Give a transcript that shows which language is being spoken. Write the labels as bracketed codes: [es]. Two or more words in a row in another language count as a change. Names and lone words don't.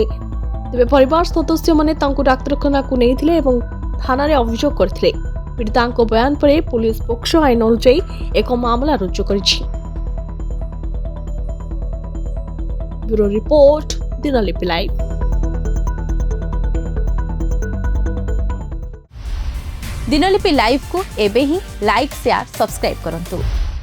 [or] ତେବେ ପରିବାର ସଦସ୍ୟମାନେ ତାଙ୍କୁ ଡାକ୍ତରଖାନାକୁ ନେଇଥିଲେ ଏବଂ ଥାନାରେ ଅଭିଯୋଗ କରିଥିଲେ। ପୀଡ଼ିତାଙ୍କ ବୟାନ ପରେ ପୋଲିସ ପୋକ୍ସୋ ଆଇନ ଅନୁଯାୟୀ ଏକ ମାମଲା ରୁଜୁ କରିଛି। ବ୍ୟୁରୋ ରିପୋର୍ଟ, ଦିନଲିପି ଲାଇଭ୍। ଦିନଲିପି ଲାଇଭ କୁ ଏବେ ହିଁ [en] like share subscribe [or] करंतु।